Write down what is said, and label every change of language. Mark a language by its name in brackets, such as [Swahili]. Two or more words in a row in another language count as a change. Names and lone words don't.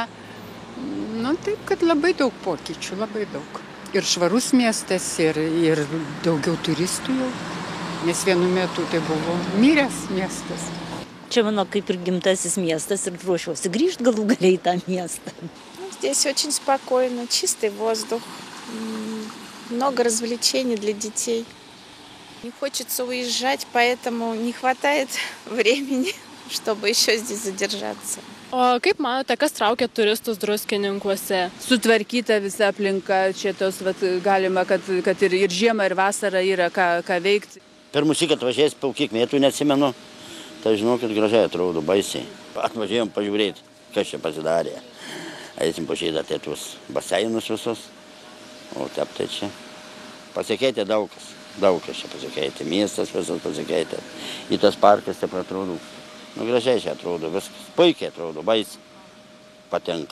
[Lithuanian] Nu, taip, kad labai daug pokyčių, labai daug. Ir švarus miestas, ir daugiau turistų jau, nes vienu metu tai buvo miręs miestas. Čia mano kaip ir gimtasis miestas ir ruošiuosi grįžti galų galiai į tą miestą. [Russian] Здесь очень спокойно, чистый воздух, много развлечений для детей. Не хочется уезжать, поэтому не хватает времени, чтобы еще здесь задержаться. [Lithuanian] O kaip manote, kas traukia turistus Druskininkuose? Sutvarkyta visa aplinka, čia tos galima, kad ir žiemą, ir vasarą yra ką veikti. Pirmus įk atvažiavęs, po kiek metų neatsimenu, tai žinokit, gražiai atrodo, baisiai. Atvažiavom pažiūrėti, kas čia pasidarė. Eisim pažiūrėti apie tuos baseinus visus, o taip tai čia pasikeitė daug kas čia pasikeitė, miestas visas pasikeitė, į tas parkas taip atrodo, gražiai čia atrodo, viskas puikiai atrodo, baisiai patinka.